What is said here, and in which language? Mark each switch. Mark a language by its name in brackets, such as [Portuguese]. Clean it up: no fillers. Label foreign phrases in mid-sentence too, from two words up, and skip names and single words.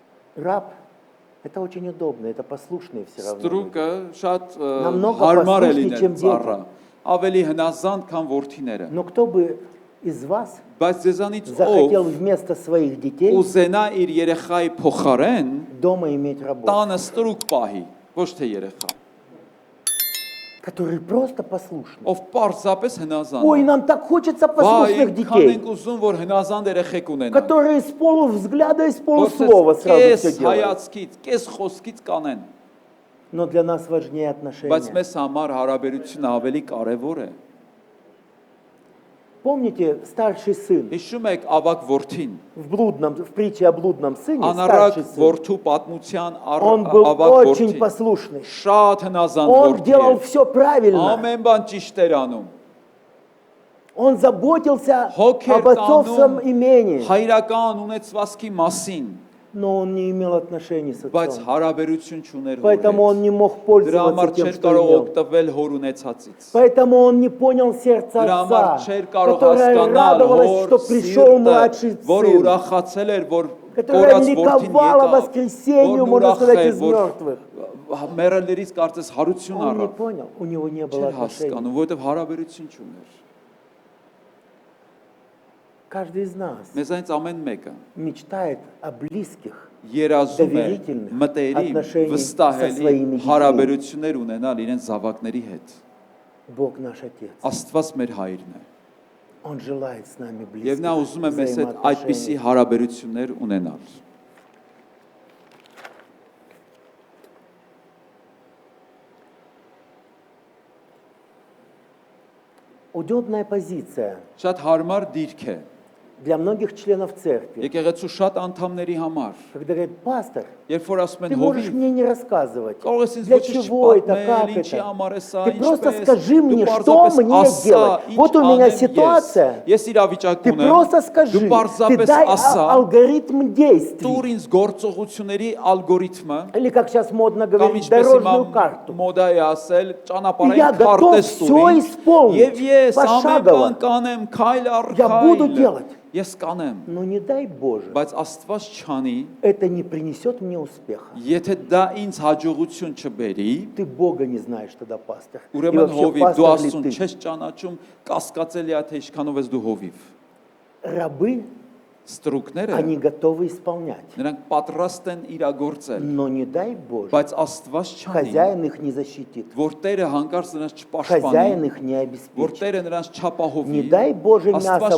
[Russian] Раб – это очень удобно, это послушные все равно. [Armenian] Ստրուկը շատ [Russian] Намного [Armenian] հարմար է [Russian] послушнее, [Armenian] լինել [Russian] чем [Armenian] ծառա, [Russian] дети. [Armenian] ավելի հնազանդ, քան որդիները։ [Russian] Но кто бы из вас [Armenian] Բայց ձեզանից [Russian] захотел [Armenian] ով [Russian] вместо своих детей [Armenian] ուզենա իր երեխայի փոխարեն [Russian] дома иметь работу, [Armenian] տանը ստրուկ պահի, ոչ թե երեխա, [Russian] которые просто послушны? [Armenian] ով պարզապես հնազանդ [Russian] Ой, [Armenian] է։ [Russian] нам так хочется [Armenian] Վայ, [Russian] послушных [Armenian] քան [Russian] детей, [Armenian] ենք ուզում, որ հնազանդ երեխեք ունենան։ [Russian] которые с полувзгляда и с [Armenian] Որ [Russian] полуслова сразу [Armenian] կես [Russian] все делают. [Armenian] հայացքից, կես խոսքից կանեն։ [Russian] Но для нас важнее [Armenian] Բայց [Russian] отношения. [Armenian] մեզ համար հարաբերությունը ավելի կարևոր է։ [Russian] Помните, старший сын [Armenian] Հիշում եք ավակ որդին, [Russian] в притче о блудном сыне, [Armenian] անառակ [Russian] старший сын, [Armenian] որդու պատմության [Russian] он был [Armenian] ավակ [Russian] очень [Armenian] որդին, [Russian] послушный. [Armenian] շատ հնազանդ [Russian] Он [Armenian] որդի [Russian] делал [Armenian] էր։ [Russian] все правильно. [Armenian] Ամեն բան ճիշտ էր անում։ [Russian] Он заботился [Armenian] Հոգ էր [Russian] об отцовском [Armenian] տանում [Russian] имении, [Armenian] հայրական ունեցվածքի մասին, [Russian] но он не имел отношений с [Armenian] բայց [Russian] отцом. [Armenian] հարաբերություն չուներ հոր [Russian] Поэтому он [Armenian] հետ։ [Russian] не мог [Armenian] Դրա [Russian] пользоваться [Armenian] համար [Russian] тем, [Armenian] չէր [Russian] что [Armenian] կարող [Russian] имел. [Armenian] օգտվել հոր ունեցածից։ [Russian] Поэтому он не понял сердца [Armenian] Դրա համար [Russian] отца, [Armenian] չէր կարող [Russian] которое [Armenian] հասկանալ [Russian] радовалось, [Armenian] հոր [Russian] что пришел [Armenian] սիրտը, [Russian] младший [Armenian] որ [Russian] сын, [Armenian] ուրախացել էր, որ [Russian] которое [Armenian] կորած որդին [Russian] ликовало [Armenian] եկավ, [Russian] воскресению, [Armenian] որն [Russian] можно [Armenian] ուրախ [Russian] сказать, [Armenian] էր, [Russian] из [Armenian] որ [Russian] мертвых. [Armenian] մեռելներից կարծես հարություն [Russian] Он не [Armenian] առավ։ [Russian] понял, у него не было [Armenian] Չէր [Russian] отношений. [Armenian] հասկանում, որովհետև հարաբերություն չուներ։ [Russian] Каждый из нас [Armenian] Մեզանից ամեն մեկը [Russian] мечтает о близких, [Armenian] երազում է [Russian] доверительных [Armenian] մտերիմ, [Russian] отношений со [Armenian] վստահելի [Russian] своими детьми. [Armenian] հարաբերություններ ունենալ իրենց զավակների հետ։ [Russian] Бог наш Отец. [Armenian] Աստված մեր հայրն է։ [Russian] Он желает с нами [Armenian] Եվ նա [Russian] близких [Armenian] ուզում է մեզ հետ այդպիսի [Russian] взаимоотношений. [Armenian] հարաբերություններ ունենալ։ [Russian] Удобная позиция [Armenian] Շատ հարմար դիրք է [Russian] для многих членов церкви. [Armenian] եկեղեցու շատ անդամների համար։ [Russian] Когда говорит, пастор, [Armenian] Երբ որ ասում [Russian] ты [Armenian] են [Russian] можешь [Armenian] հովիվ, [Russian] мне не рассказывать, [Armenian] կարող ես ինձ [Russian] для [Armenian] ոչինչ [Russian] чего это, [Armenian] չպատմել, [Russian] как [Armenian] ինչի [Russian] это. [Armenian] համար է սա, [Russian] Ты просто [Armenian] ինչպես, [Russian] скажи [Armenian] դու [Russian] мне, что [Armenian] պարզապես [Russian] мне [Armenian] ասա, [Russian] делать. [Armenian] ինչ [Russian] Вот у меня [Armenian] անեմ [Russian] ситуация. [Armenian] Ես իրավիճակ [Russian] Ты [Armenian] ունեմ, [Russian] просто скажи, [Armenian] դու [Russian] ты [Armenian] պարզապես [Russian] дай [Armenian] ասա, [Russian] алгоритм действий. [Armenian] տուր ինձ գործողությունների ալգորիթմը, [Russian] Или, как сейчас модно [Armenian] կամ [Russian] говорить, [Armenian] ինչպես հիմա [Russian] дорожную карту. [Armenian] մոդա է ասել, [Russian] Я [Armenian] ճանապարհային [Russian] готов [Armenian] քարտեզ [Russian] всё [Armenian] տուր ինձ, [Russian] исполнить, [Armenian] եւ ես ամեն [Russian] пошагово. [Armenian] բան կանեմ, քայլ առ [Russian] Я буду [Armenian] քայլ, [Russian] делать. [Armenian] ես կանեմ, [Russian] Но не дай Боже, [Armenian] բայց Աստված չանի, [Russian] это не принесет мне успеха. [Armenian] եթե դա ինձ հաջողություն չբերի, [Russian] Ты Бога не знаешь тогда, пастор. И [Armenian] ուրեմն [Russian] вообще, [Armenian] հովիվ, դու [Russian] пастор ли [Armenian] Աստծուն [Russian] ты? [Armenian] չես ճանաչում, կասկածելի է թե ինչքանով ես դու հովիվ։ [Russian] Рабы, [Armenian] Ստրուկները [Russian] они готовы исполнять. [Armenian] նրանք պատրաստ են իրագործել, [Russian] Но не дай Боже, [Armenian] բայց Աստված չանի, [Russian] хозяин их не защитит. [Armenian] որ Տերը հանկարծ նրանց [Russian] Хозяин [Armenian] չպաշտպանի, [Russian] их не [Armenian] որ [Russian] обеспечит. [Armenian] Տերը նրանց չապահովի, [Russian] Не дай Боже, мясо [Armenian] Աստված